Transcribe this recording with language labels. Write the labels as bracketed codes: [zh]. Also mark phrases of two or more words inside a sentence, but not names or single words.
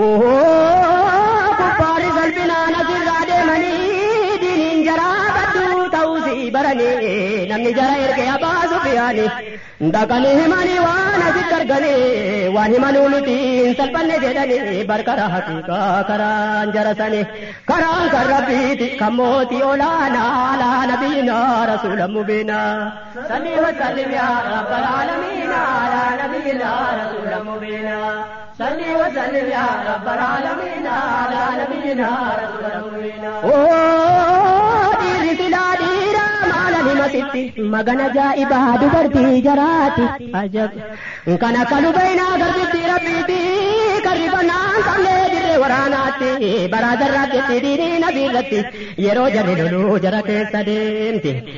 [om] Ohoo, kubbaari salphinaan asirraa deemanii, diiniin jaraa badduu ta'uu si baranii, namni jara erge Abaa Sufiyaani. Dhaqanii himanii waan asitti arganii, waan himanuu nuti hin salphanne jedhanii, bar karaa haqiiqaa karaan jara sani. Karaan kan Rabbiiti, kan mootii olaanaa, [ar] على نبينا رسول مبين. صل وسلم يا رب العالمين على نبينا رسول مبين. صل وسلم يا رب العالمين على نبينا رسول مبين. [om] Oo, dhiirri silaa dhiira maalan himasitti, magana jaa'ibaa dubartii jaraati. Ajab. Kan akka lubaynaa garbitti Rabbiiti, kan rifannaan qabnee dirree waraanaatti, baraa jarraa jetti diinii nabii irratti, yeroo jarri loluu jara keessa deemti.